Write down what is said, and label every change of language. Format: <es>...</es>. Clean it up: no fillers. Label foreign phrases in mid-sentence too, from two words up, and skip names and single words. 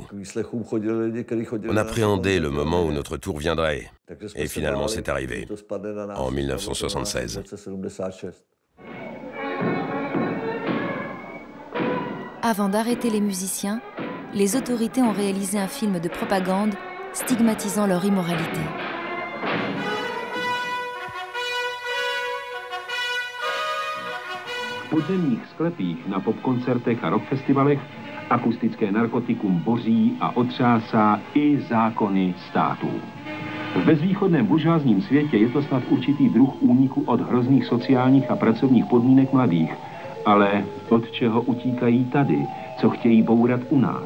<fr>On appréhendait le moment où notre tour viendrait. Et finalement, c'est arrivé, en 1976. Avant d'arrêter les musiciens, les autorités ont réalisé un film de propagande stigmatisant leur immoralité.</fr> <cs>V podzemních sklepích na popkoncertech a rockfestivalech akustické narkotikum boří a otřásá i zákony států. V bezvýchodném buržoazním světě je to snad určitý druh úniku od hrozných sociálních a pracovních podmínek mladých, ale od čeho utíkají tady, co chtějí bourat u nás.</cs>